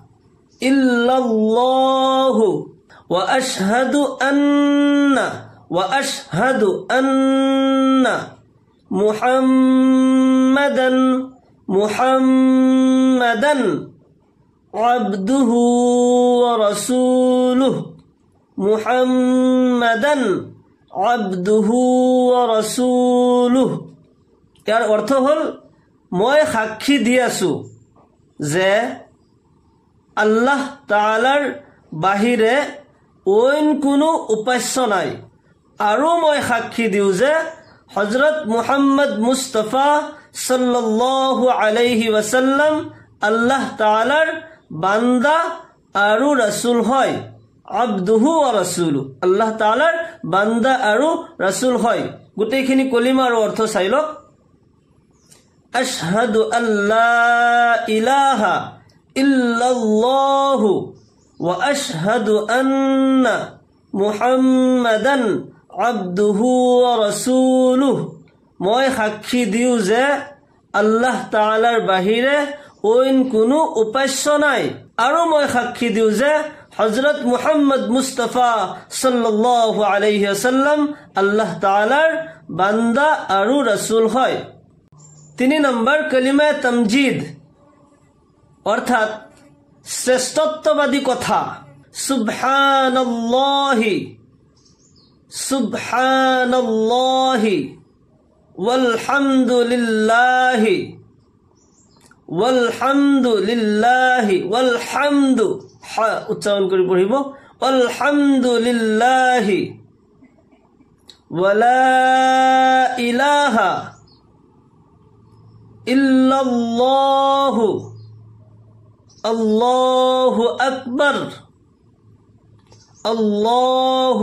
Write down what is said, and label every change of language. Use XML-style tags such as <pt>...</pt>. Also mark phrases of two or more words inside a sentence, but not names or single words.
<ar>إلا الله وأشهد أن محمدا عبده ورسوله، محمدا عبده ورسوله.</ar> <as>ইয়াৰ অৰ্থ হ'ল মই সাক্ষী দি আছো যে আল্লাহ তাআলাৰ বাহিৰে অইন কোনো উপাস্য নাই, আৰু মই সাক্ষী দিওঁ যে হযরত মুহাম্মদ মুস্তাফা</as> <ar>صلى الله عليه وسلم</ar> <as>আল্লাহ তাআলাৰ বান্দা আৰু ৰাসূল হয়।</as> <ar>عبده ورسوله,</ar> <as>আল্লাহ তাআলাৰ বান্দা আৰু ৰাসূল হয়। গোটেইখিনি কলিমা আৰু অৰ্থ চাই লওক।</as> <ar>أشهد أن لا إله إلا الله وأشهد أن محمدا عبده ورسوله,</ar> <as>মই সাক্ষী দিওঁ যে আল্লাহ তাআলাৰ বাহিৰে অইন কোনো উপাস্য নাই, আৰু মই সাক্ষী দিওঁ যে হযরত মুহাম্মদ মুস্তাফা</as> <ar>صلى الله عليه وسلم</ar> <as>আল্লাহ তাআলার বান্দা আৰু রাসূল হয়। 3 নম্বর কালিমা তামজিদ অর্থাৎ শ্রেষ্ঠত্ববাদী কথা।</as> <ar>سبحان الله سبحان الله والحمد لله والحمد لله والحمد</ar> <as>হা উচ্চারণ কৰি পঢ়িব</as> <ar>الحمد لله ولا إله إلا الله الله أكبر الله</ar>